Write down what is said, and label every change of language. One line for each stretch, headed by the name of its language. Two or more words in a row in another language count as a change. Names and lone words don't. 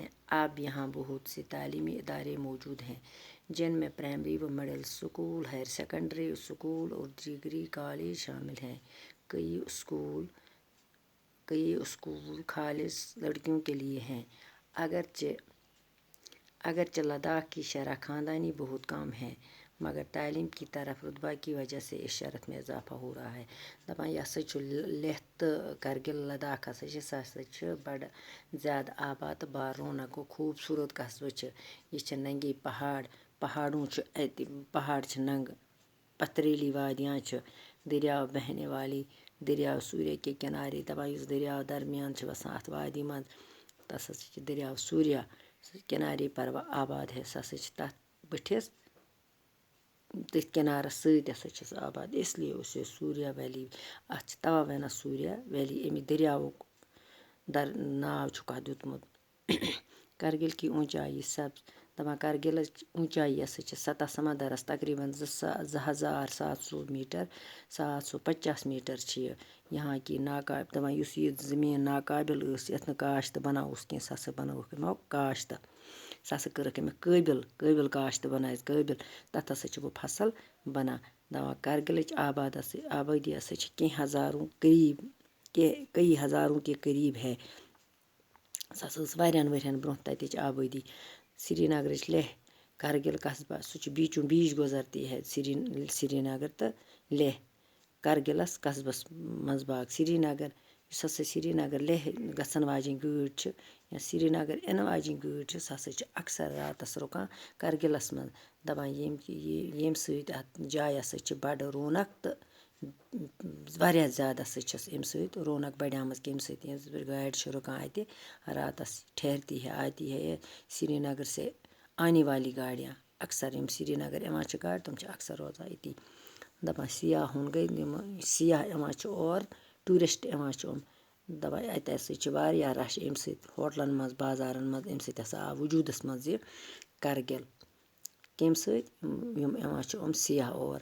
Urdu: اب یہاں بہت سے تعلیمی ادارے موجود ہیں، جن میں پرائمری و مڈل اسکول، ہائر سیکنڈری اسکول اور ڈگری کالج شامل ہیں. کئی اسکول خالص لڑکیوں کے لیے ہیں. اگرچہ لداخ کی شرح خواندگی بہت کم ہے، مگر تعلیم کی طرف رتبہ کی وجہ سے اس شرح میں اضافہ ہو رہا ہے.
Kashmiri: دپان یہ ہسا چھُ لیہ تہٕ کرگل لداخ ہسا چھِ بڑٕ زیادٕ آباد تہٕ بارونق گوٚو خوٗبصوٗرت قصبہٕ چھِ. یہ چھِ
Urdu: ننگے پہاڑوں
Kashmiri: چھِ اَتہِ، پہاڑ چھِ ننگہٕ،
Urdu: پتھریلی وادیاں
Kashmiri: چھِ،
Urdu: دریاو بہنے والی دریاو سوریہ کے کنارے.
Kashmiri: دپان یُس دریاو درمیان چھِ وسان اتھ وادی منٛز تس ہسا چھِ دریاو سوریہ
Urdu: کنارے پر آباد ہے.
Kashmiri: سُہ ہسا چھِ تتھ بٔٹھِس تٔتھۍ کنارس سۭتۍ ہسا چھِ سُہ آباد.
Urdu: اس لیے
Kashmiri: اوس یہِ سوریہ ویلی. اتھ چھِ توا ونان سوریہ ویلی، امی دریاوُک ناو چھُکھ اتھ دیُتمُت.
Urdu: کرگل کی اونچائی
Kashmiri: دپان کرگلٕچ اونچائی ہسا چھِ سطح سمندرس تقریباً 2750 میٹر، 750 میٹر چھِ یہِ.
Urdu: یہاں کی
Kashmiri: دپان یُس یہِ زمیٖن ناقابل ٲس، یتھ نہٕ کاشت بناوُس کینٛہہ، سۄ ہسا بنٲوٕکھ یِمو کاشت. سۄ ہسا کٔرٕکھ أمۍ قٲبل کاشت بنٲیِس قٲبل. تتھ ہسا چھِ وۄنۍ فصل بنان. دپان کرگلٕچ آبادی ہسا چھِ
Urdu: کئی ہزاروں کے قریب ہے.
Kashmiri: سۄ ہسا ٲس واریاہن ؤرین برونٛہہ تتِچ آبٲدی. سری نگرٕچ لیہ کرگل قصبہ سُہ چھُ
Urdu: بیٖچوں بیٖچ گُزرتی ہے
Kashmiri: سری نگر تہٕ لیہ. کرگلس قصبس منٛز باگ سری نگر. یُس ہسا سری نگر لیہ گژھن واجیٚنۍ گٲڑۍ چھِ یا سری نگر یِنہٕ واجیٚنۍ گٲڑۍ چھِ، سۄ ہسا چھِ اکثر راتس رُکان کرگلس منٛز. دپان ییٚمہِ سۭتۍ اتھ جایہِ ہسا چھِ بڑٕ رونق تہٕ واریاہ زیادٕ ہسا چھس امہِ سۭتۍ رونق بڑیمٕژ. کمہِ سۭتۍ؟ ییٚمہِ سۭتۍ گاڑِ چھِ رُکان اتہِ راتس
Urdu: ٹھہرتی ہے آتی ہے سری نگر سے آنے والی گاڑیاں.
Kashmiri: اکثر یِم سری نگر یِوان چھِ گاڑِ تِم چھِ اکثر روزان أتی. دپان سیاحُن گٔے یِم سیاح یِوان چھِ اور، ٹوٗرِسٹ یِوان چھِ یِم. دپان اتہِ ہسا چھِ واریاہ رش امہِ سۭتۍ ہوٹلن منٛز بازارن منٛز. امہِ سۭتۍ ہسا آو وجوٗدس منٛز یہِ کرگل. کمہِ سۭتۍ؟ یِم یِوان چھِ یِم سیاح اور.